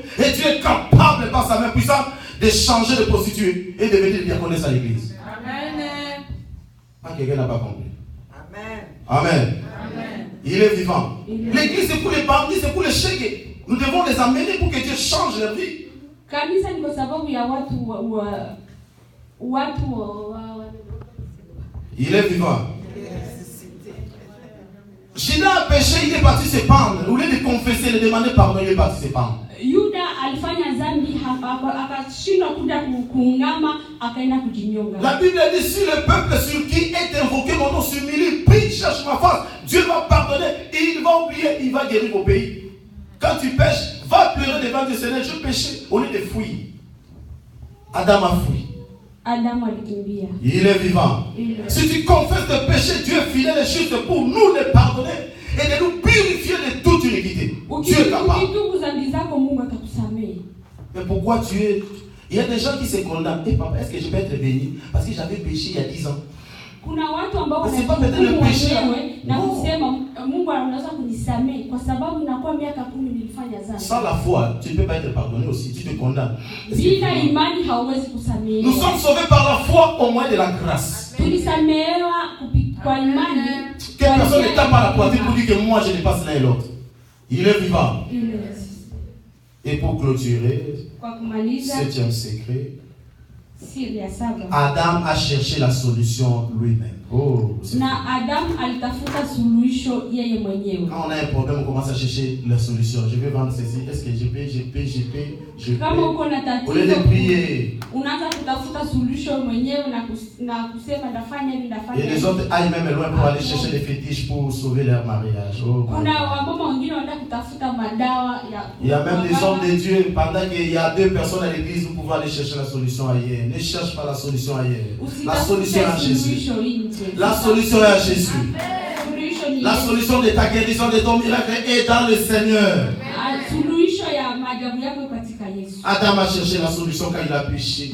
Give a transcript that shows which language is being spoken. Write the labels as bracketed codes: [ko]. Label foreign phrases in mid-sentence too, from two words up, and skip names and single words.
[fr] Et tu es capable par sa main puissante de changer de prostituée et de devenir diaconesse à l'église. Amen. Ah, quelqu'un n'a pas compris. Amen. Amen. Amen. Il est vivant. L'église c'est pour les bandits, c'est pour les chèques. Nous devons les amener pour que Dieu change leur vie. [sw] Kanisa ni kwa sababu ya [fr] Il est vivant. Judas a péché, il est parti se pendre. Au lieu de confesser, de demander pardon, il est parti se pendre. [sw] Yuda alifanya dhambi akashindwa kuja kuungama akaenda kujinyonga. [fr] La Bible dit si le peuple sur qui est invoqué mon nom s'humilie, prie, cherche ma face, Dieu va pardonner et il va oublier, il va guérir au pays. Quand tu pêches, va pleurer devant Dieu, Seigneur, je péchais au lieu de fuir. Adam a fui. [sw] Adam alikimbia. [fr] Il est vivant. Si tu confesses tes péchés, Dieu est fidèle et juste pour nous les pardonner et de nous purifier de toute iniquité. Dieu est capable. Mais pourquoi tu es... Il y a des gens qui se condamnent. Et papa, est-ce que je peux être béni parce que j'avais péché il y a 10 ans? [sw] Kuna watu ambao [fr] c'est pas peut-être le péché [sw] na kusema Mungu anaweza kunisamehe kwa sababu nakuwa miaka 10 nilifanya dhambi. [fr] Sans la foi, tu ne peux pas être pardonné aussi, tu te condamnes. [sw] Bila imani hauwezi kusamehewa. [fr] Nous sommes sauvés par la foi au moyen de la grâce. [sw] Tulisamehewa kwa imani. [fr] Que personne ne tape à la poitrine pour dire que moi je dépasse l'un et l'autre. Il est vivant. Et pour clôturer, 7e secret, Adam a cherché la solution lui-même. Oh, [sw] na Adam alitafuta suluhisho yeye mwenyewe. [fr] Quand on a un problème, on commence à chercher la solution. Je vais vendre ceci. Est-ce que je peux? [sw] Kama uko na tatizo, [fr] au lieu de prier, [sw] unaanza kutafuta suluhisho mwenyewe na kusema ndafanya hivi ndafanya. [fr] Et les autres aillent même loin pour aller chercher des fétiches pour sauver leur mariage. Oh, [sw] kuna wamama wengine wanaenda kutafuta madawa ya. [fr] Il y a même des hommes de Dieu, pendant qu'il y a 2 personnes à l'église, nous pouvons aller chercher la solution ailleurs. Ne cherche pas la solution ailleurs. La solution est à Jésus. La solution est à Jésus. La solution de ta guérison, de ton miracle est dans le Seigneur. Adam a cherché la solution quand il a péché.